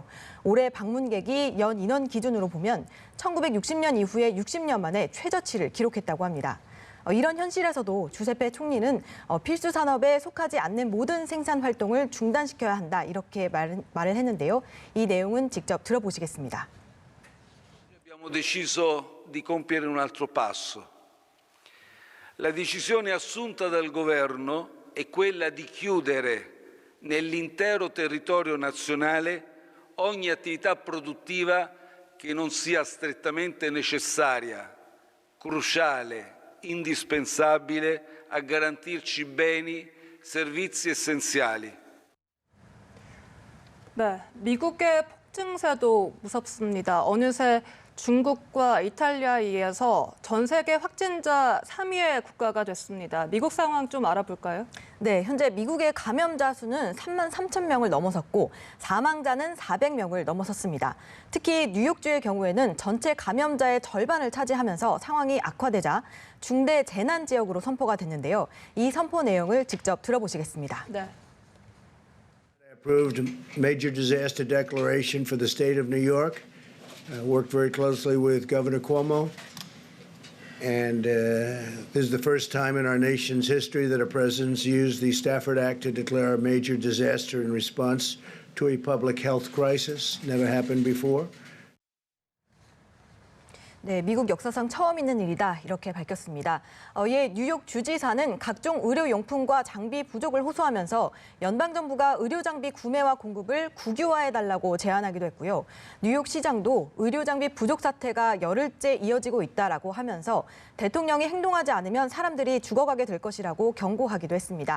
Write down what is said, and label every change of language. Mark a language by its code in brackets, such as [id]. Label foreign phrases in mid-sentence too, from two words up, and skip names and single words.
[ko] 올해 방문객이 연 인원 기준으로 보면 1960년 이후에 60년 만에 최저치를 기록했다고 합니다. 이런 현실에서도 주세페 총리는 필수 산업에 속하지 않는 모든 생산 활동을 중단시켜야 한다 이렇게 말을 했는데요. 이 내용은 직접 들어보시겠습니다. [it] Abbiamo deciso di compiere un altro passo. La decisione assunta dal governo è quella di chiudere nell'intero territorio nazionale ogni attività produttiva che non sia strettamente necessaria, cruciale, indispensabile a garantirci beni, servizi essenziali. [ko] 네, 미국의 폭증세도 무섭습니다. 어느새 중국과 이탈리아에 이어서 전 세계 확진자 3위의 국가가 됐습니다. 미국 상황 좀 알아볼까요? 네, 현재 미국의 감염자 수는 3만 3천 명을 넘어섰고 사망자는 400명을 넘어섰습니다. 특히 뉴욕주의 경우에는 전체 감염자의 절반을 차지하면서 상황이 악화되자 중대 재난 지역으로 선포가 됐는데요. 이 선포 내용을 직접 들어보시겠습니다. 네. [en] Approved major disaster declaration for the state of New York. Worked very closely with Governor Cuomo. And this is the first time in our nation's history that a president's used the Stafford Act to declare a major disaster in response to a public health crisis. Never happened before. [ko] 네, 미국 역사상 처음 있는 일이다 이렇게 밝혔습니다. 이에 뉴욕 주지사는 각종 의료용품과 장비 부족을 호소하면서 연방정부가 의료장비 구매와 공급을 국유화해달라고 제안하기도 했고요. 뉴욕시장도 의료장비 부족 사태가 열흘째 이어지고 있다라고 하면서 대통령이 행동하지 않으면 사람들이 죽어가게 될 것이라고 경고하기도 했습니다.